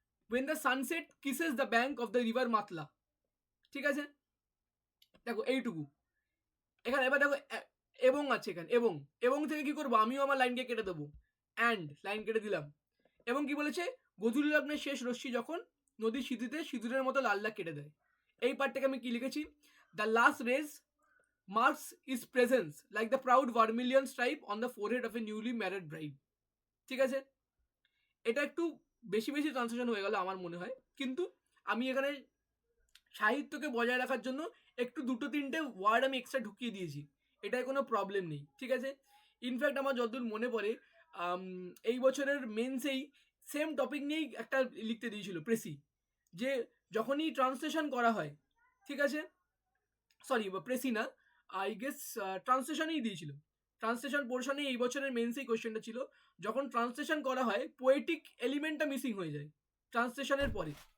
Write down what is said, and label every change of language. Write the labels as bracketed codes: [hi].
[en] when the sunset kisses the bank of the river Matla. [bn] ঠিক আছে, দেখো এইটুকু। এখানে এবার দেখো এবং আছে এখানে, এবং থেকে কি করবো, আমিও আমার লাইনকে কেটে দেবো, অ্যান্ড লাইন কেটে দিলাম। এবং কি বলেছে? গধূলি লগ্নের শেষ রশ্মি যখন নদীর সিঁথিতে সিঁদুরের মতো লাল দাগ কেটে দেয়। এই পার্টটাকে আমি কি লিখেছি? [en] The last rays marks his presence like the proud vermilion stripe on the forehead of a newly married bride। [bn] ঠিক আছে, এটা একটু বেশি বেশি ট্রান্সলেশন হয়ে গেল আমার মনে হয়, কিন্তু আমি এখানে সাহিত্যকে বজায় রাখার জন্য একটু দুটো তিনটে ওয়ার্ড আমি এক্সট্রা ঢুকিয়ে দিয়েছি, এটায় কোনো প্রবলেম নেই। ঠিক আছে, ইনফ্যাক্ট আমার যতদূর মনে পড়ে এই বছরের মেন্সেই সেম টপিক নিয়েই একটা লিখতে দিয়েছিল প্রেসি, যে যখনই ট্রান্সলেশন করা হয়, ঠিক আছে, সরি প্রেসি না, আই গেস ট্রান্সলেশনেই দিয়েছিল, ট্রান্সলেশন পোর্শনে এই বছরের মেন্সেই কোয়েশ্চেনটা ছিল, যখন ট্রান্সলেশন করা হয় পোয়েটিক এলিমেন্টটা মিসিং হয়ে যায় ট্রান্সলেশনের পরে।